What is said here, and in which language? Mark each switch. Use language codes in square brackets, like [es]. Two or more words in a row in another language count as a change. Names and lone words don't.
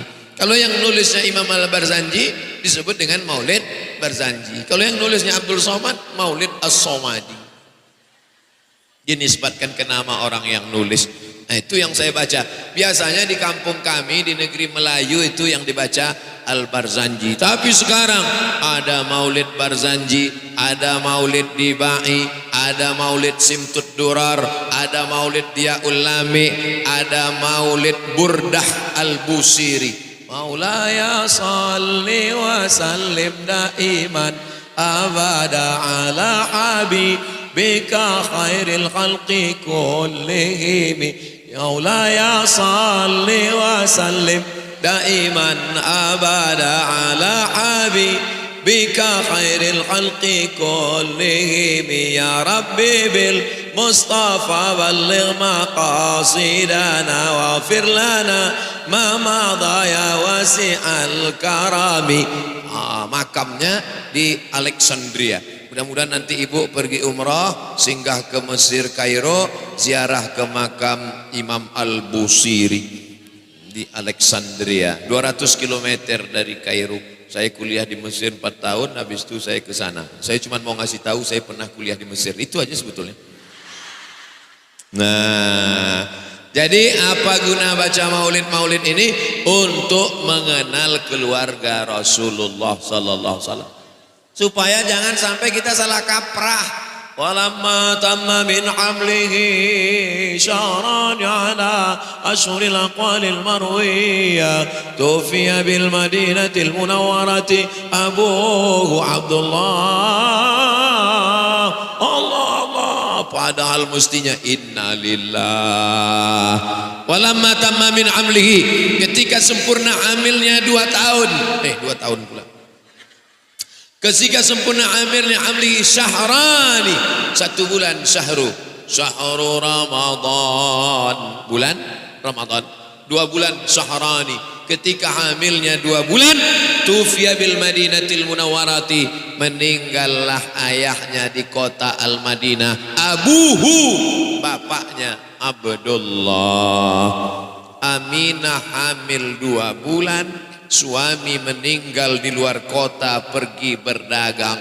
[id] Kalau yang nulisnya Imam Al-Barzanji disebut dengan Maulid Barzanji. Kalau yang nulisnya Abdul Somad, Maulid As-Somadi. Dinisbatkan ke nama orang yang nulis. Nah, itu yang saya baca. Biasanya di kampung kami di negeri Melayu itu yang dibaca Al-Barzanji. Tapi sekarang ada Maulid Barzanji, ada Maulid Dibai, ada Maulid Simtud Durar, ada Maulid Diyaul Lami, ada Maulid Burdah Al-Busiri. [ar] مولاي صل وسلم دائما أبدا على حبيبك خير الخلق كلهم. مولاي صل وسلم دائما أبدا على حبيبك خير الخلق كلهم. يا رب بالمصطفى بلغ مقاصدنا واغفر لنا ما مضى يا واسع الكرم. [id] Makamnya di Alexandria. Mudah-mudahan nanti ibu pergi umrah, singgah ke Mesir Kairo, ziarah ke makam Imam Al-Busiri di Alexandria, 200 km dari Kairo. Saya kuliah di Mesir 4 tahun, habis itu saya ke sana. Saya cuma mau ngasih tahu saya pernah kuliah di Mesir, itu aja sebetulnya. Nah, jadi apa guna baca maulid-maulid ini? Untuk mengenal keluarga Rasulullah [ar] صلى الله عليه وسلم. [id] Supaya jangan sampai kita salah kaprah. [ar] ولما تم من حمله شهران على أشهر الأقوال المروية توفي بالمدينة المنورة أبوه عبد الله. [id] Allah, padahal mestinya innalillah. [ar] ولما تم من حمله, [id] ketika sempurna hamilnya 2 tahun. 2 tahun pula. Ketika sempurna [ar] حمل شهرين, [id] 1 bulan, [ar] شهر رمضان, [id] bulan Ramadan, 2 bulan syahrani. Ketika hamilnya 2 bulan, [ar] توفي بالمدينة المنورة, [id] meninggallah ayahnya di kota Al-Madinah. Abuhu, bapaknya Abdullah. Aminah hamil 2 bulan, suami meninggal di luar kota pergi berdagang.